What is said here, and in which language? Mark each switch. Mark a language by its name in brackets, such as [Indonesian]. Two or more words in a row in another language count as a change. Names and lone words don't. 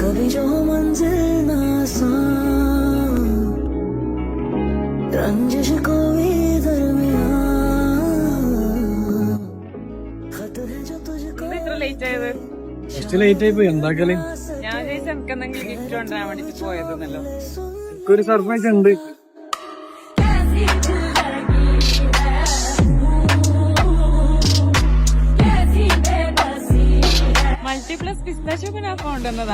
[Hindi] जो मंजिल ना आसान, रंजिश कोई दरमियान, खत है जो तुझको. [Malayalam] ഇത്ര ലേറ്റ് ആയത്? ലേറ്റ് ആയി പോയി. എന്താക്കല്? ഞാൻ ചോദിച്ചാൽ എനിക്ക് എന്തെങ്കിലും ഗിഫ്റ്റ് കൊണ്ടുവരാൻ വേണ്ടിട്ട് പോയതെന്നല്ലോ. ഒരു സർപ്രൈസ് ഉണ്ട്. മൾട്ടിപ്ലസ് പിസ്താഷ്യോ കുനാഫ കൊണ്ടുവന്നതാ.